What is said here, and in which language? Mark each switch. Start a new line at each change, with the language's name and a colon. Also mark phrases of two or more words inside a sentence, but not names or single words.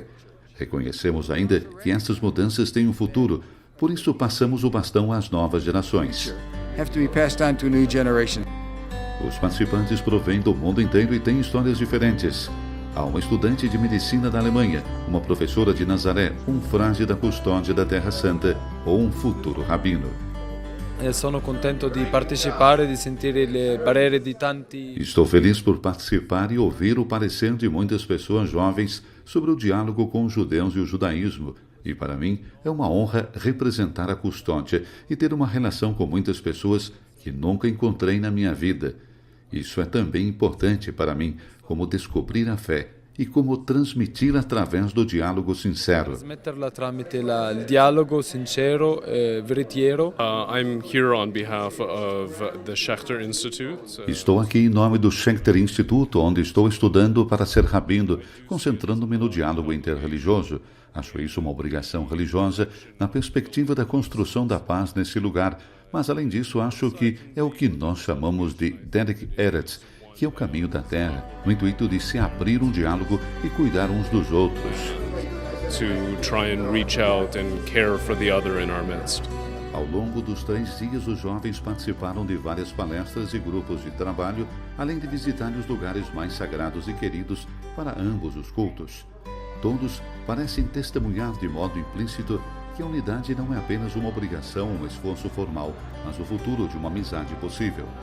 Portuguese: Reconhecemos ainda que essas mudanças têm um futuro, por isso passamos o bastão às novas gerações. Os participantes provêm do mundo inteiro e têm histórias diferentes. Há uma estudante de medicina da Alemanha, uma professora de Nazaré, um frade da custódia da Terra Santa ou um futuro rabino.
Italian: Sono contento di partecipare e di sentire il parere di tanti.
Portuguese: Estou feliz por participar e ouvir o parecer de muitas pessoas jovens sobre o diálogo com os judeus e o judaísmo. E para mim é uma honra representar a custódia e ter uma relação com muitas pessoas que nunca encontrei na minha vida. Isso é também importante para mim, como descobrir a fé e como transmitir através do diálogo sincero.
Italian: Trasmetterla tramite il dialogo sincero e veritiero.
English: I'm here on behalf of the Schechter Institute.
Portuguese: Estou aqui em nome do Schechter Institute, onde estou estudando para ser rabino, concentrando-me no diálogo interreligioso. Acho isso uma obrigação religiosa na perspectiva da construção da paz nesse lugar, mas além disso acho que é o que nós chamamos de
Hebrew: Derek Eretz,
Portuguese: que é o caminho da terra, no intuito de se abrir um diálogo e cuidar uns dos outros.
English: To try and reach out and care for the other in our midst.
Portuguese: Ao longo dos 3 dias, os jovens participaram de várias palestras e grupos de trabalho, além de visitar os lugares mais sagrados e queridos para ambos os cultos. Todos parecem testemunhar de modo implícito que a unidade não é apenas uma obrigação, um esforço formal, mas o futuro de uma amizade possível.